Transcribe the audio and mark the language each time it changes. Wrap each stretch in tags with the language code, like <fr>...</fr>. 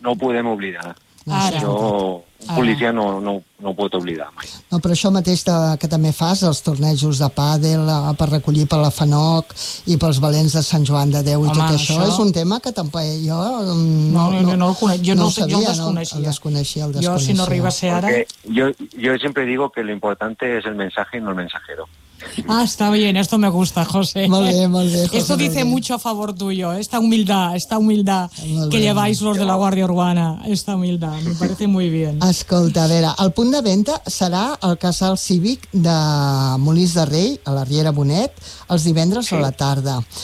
<ca>No ho podem oblidar. Ara. Això, un policia no ho pot oblidar mai. No, però això mateix que també fas, els tornejos de pàdel per recollir per la FANOC i pels valents de Sant Joan de Déu i home, tot això, és un tema que tampoc jo no el conec, jo no sabia, jo el desconeixia. Jo, si no arriba a ser ara...</ca> <es>Jo sempre digo que lo importante es el mensaje y no el mensajero. Ah, está bien, esto me gusta, José.</es> <ca>Molt bé, José.</ca> <es>Esto dice mucho a favor tuyo, esta humildad que lleváis los de la Guardia Urbana, esta humildad, me parece muy bien.</es> <ca>Escolta, a veure, el punt de venda serà al casal cívic de Molins de Rei, a la Riera Bonet, els divendres a la tarda.</ca>